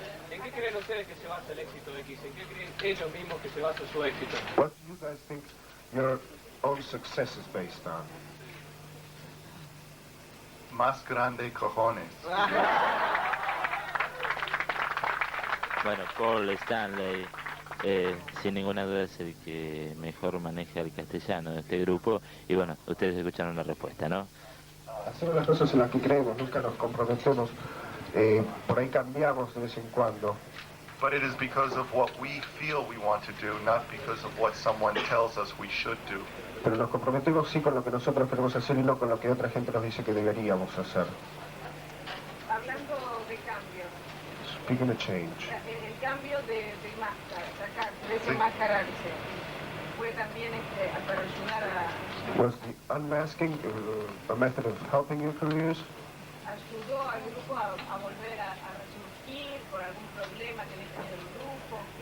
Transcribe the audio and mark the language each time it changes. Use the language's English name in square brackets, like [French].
[Spanish] ¿En qué creen ustedes que se basa el éxito de Kiss? ¿En qué creen ellos mismos que se basa su éxito? [English] What do you guys think your own success is based on? [Spanish] Más grande cojones. Bueno, Paul Stanley, sin ninguna duda es el que mejor maneja el castellano de este grupo. Y bueno, ustedes escucharon la respuesta, ¿no? Hacemos las cosas en las que creemos, nunca nos comprometemos. Por ahí cambiamos de vez en cuando. [English] But it is because of what we feel we want to do, not because of what someone tells us we should do. [Spanish] Pero nos comprometemos sí con lo que nosotros queremos hacer y no con lo que otra gente nos dice que deberíamos hacer. Hablando de cambio. [English] Speaking of change. [Spanish] El cambio de máscara, desenmascararse, fue también para ayudar a... [English] Was the unmasking a method of helping your careers? [Spanish] ¿Ayudó al grupo a volver a resurgir por algún problema que le tenía el grupo?